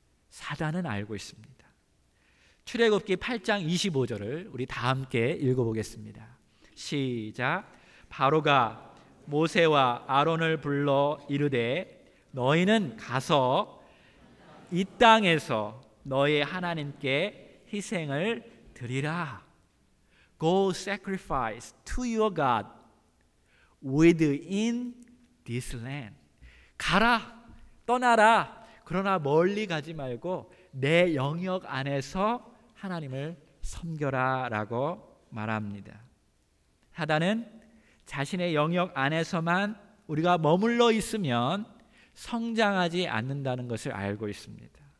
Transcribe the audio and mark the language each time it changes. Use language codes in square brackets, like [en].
[ko] 사단은 알고 있습니다. 출애굽기 8장 25절을 우리 다 함께 읽어보겠습니다. 시작. 바로가 모세와 아론을 불러 이르되 너희는 가서 이 땅에서 너희 하나님께 희생을 드리라. [en] Go sacrifice to your God within this land. [ko] 가라, 떠나라. 그러나 멀리 가지 말고 내 영역 안에서 하나님을 섬겨라 라고 말합니다. 사단은 자신의 영역 안에서만 우리가 머물러 있으면 성장하지 않는다는 것을 알고 있습니다.